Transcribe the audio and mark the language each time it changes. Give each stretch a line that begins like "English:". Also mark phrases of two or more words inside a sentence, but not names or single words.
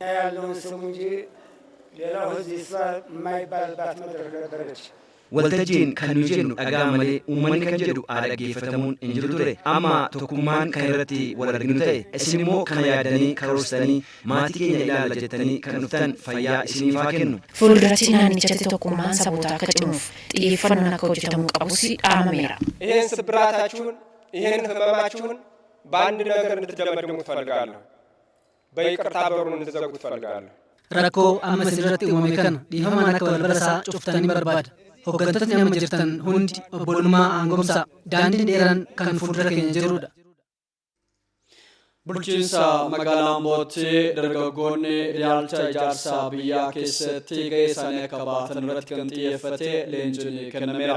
Oromo: Waltajjiin kan nu jennu dhagaa malee uummanni kan jedhu dhaggeeffatamuun hin jiru ture. Amma tokkummaan kan irratti wal arginu ta'e isin immoo kana yaadanii karoorsanii maatii keenya ilaala jettanii kan dhuftan fayyaa isiniif haa kennu. Fuulduratti naannichatti tokkummaan saboota akka cimuuf xiyyeeffannoon akka hojjetamuu qabus dhaamameera.
Amharic: ይህን ስብራታችሁን ይህን ህመማችሁን በአንድ ነገር እንድትደመድሙ ትፈልጋለሁ። በይቅርታ በሩን እንድትዘጉ ትፈልጋለሁ።
Oromo: Rakkoo amma isinirratti uumame kana dhiifamaan akka balbalasaa cuftanii barbaada. Hooggantoonni amma jirtan hundi obbolummaa aangomsaa daandiin dheeraan kan fuuldura keenya jirudha. Bulchiinsa magaalaa Ambootti dargaggoonni ilaalcha ijaarsa biyyaa keessatti gahee isaanii akka baatan irratti kan xiyyeeffate leenjiin kennameera.